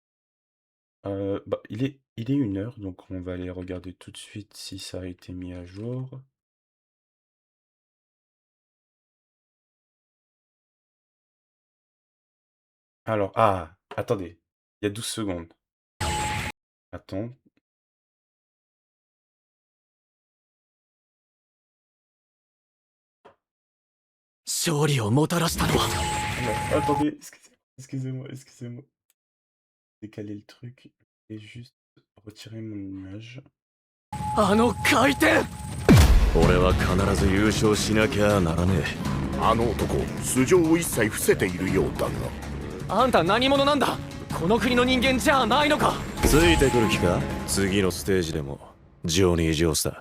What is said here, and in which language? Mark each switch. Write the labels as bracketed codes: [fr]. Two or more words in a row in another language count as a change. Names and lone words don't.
[fr] Bah, il est 1 heure, donc on va aller regarder tout de suite si ça a été mis à jour. Alors, attendez, il y a 12 secondes. Attends. [ja] 勝利をもたらしたのは [fr] Alors, attendez, excusez-moi. Décaler le truc et juste retirer mon image. [ja] あの回転俺は必ず優勝しなきゃならねえあの男素性を一切伏せているようだがあんた何者なんだこの国の人間じゃないのかついてくる気か次のステージでもジョニー・ジョースだ